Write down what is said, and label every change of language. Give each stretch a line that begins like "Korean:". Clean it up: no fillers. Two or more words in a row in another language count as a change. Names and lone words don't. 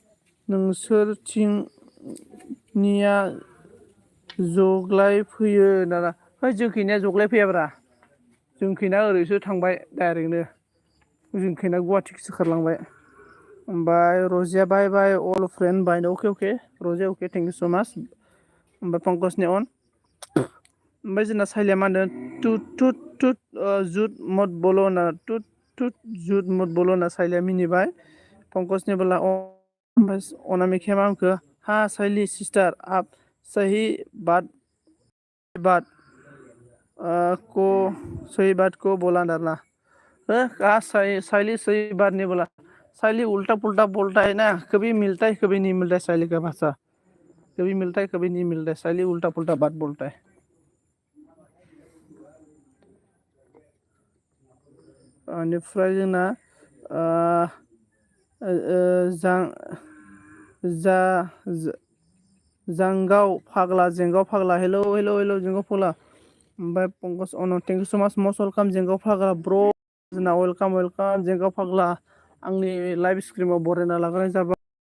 Bodo: नोंसोरथिंनिया जग्लाय फैयो दाना है जोंखैनिया जग्लाय फैयाब्रा जोंखैना ओरैसो थांबाय डाइरेक्टनो जोंखैना गुवाहाटिसो खारलांबाय ओमफ्राय रजिया बाय अल फ्रेन्ड बाय अके रजिया अके
English: thank you so much
Bodo: ओमफ्राय पंकजनि अन ओमफ्राय जोंना साइलिया मा होनदों
Hindi: टुट जुट मत बोलो ना टुट जुट मत बोलो ना
Bodo: साइलिया मिनिबाय पंकजनि बेला ओमफ्राय अनामिकाया मा होनखो हा साइली सिस्टार
Hindi: आप सही बात को बोला डरना कहा साइली सही बात नहीं बोला साइली उल्टा पुल्टा बोलता है ना कभी मिलता है कभी नहीं मिलता है साइली का भाषा कभी मिलता है कभी नहीं मिलता है साइली उल्टा पुल्टा बात बोलता है
Bodo: बेनिफ्राय जोंना जेंगाव फाग्ला हेलौ जेंगाव फाग्ला ओमफ्राय पंकज अन
English: thank you so much must welcome
Bodo: जेंगाव फाग्ला ब्र जोंना वेलकाम जेंगाव फाग्ला आंनि लाइभ स्ट्रिमाव बरायना लाग्राय जाबाय